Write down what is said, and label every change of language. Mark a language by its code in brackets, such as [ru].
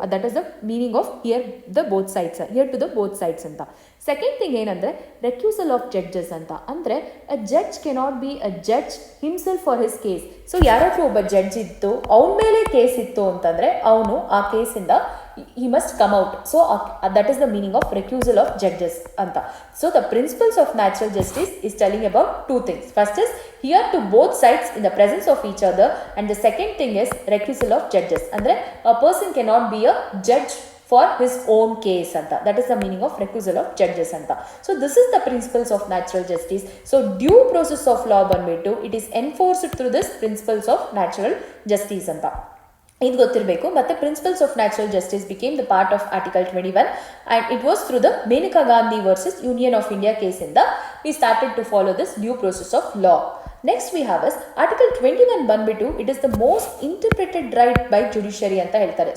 [en] That is the meaning of hear the both sides, hear to the both sides ಅಂತ. Second thing ಏನಂದರೆ recusal of judges ಅಂತ. ಅಂದರೆ a judge cannot be a judge himself for his case. [kn] So ಯಾರಾದರೂ ಒಬ್ಬ judge ಇತ್ತು, ಅವನ ಮೇಲೆ case ಇತ್ತು ಅಂತಂದರೆ ಅವನು ಆ ಕೇಸಿಂದ [en] he must come out. So that is the meaning of recusal of judges anta. So the principles of natural justice is telling about two things. First is here to both sides in the presence of each other, and the second thing is recusal of judges. Andre a person cannot be a judge for his own case anta. That is the meaning of recusal of judges anta. So this is the principles of natural justice. So due process of law banbitu it is enforced through this principles of natural justice anta. [kn] ಇದು ಗೊತ್ತಿರಬೇಕು. [en] ಮತ್ತು principles of natural justice became the part of article 21 and it was through the Maneka Gandhi versus union of India ಕೇಸಿಂದ we started to follow this due process of law. Next we have us article 21 ಬಂದ್ಬಿಟ್ಟು it is the most interpreted right by judiciary ಅಂತ ಹೇಳ್ತಾರೆ.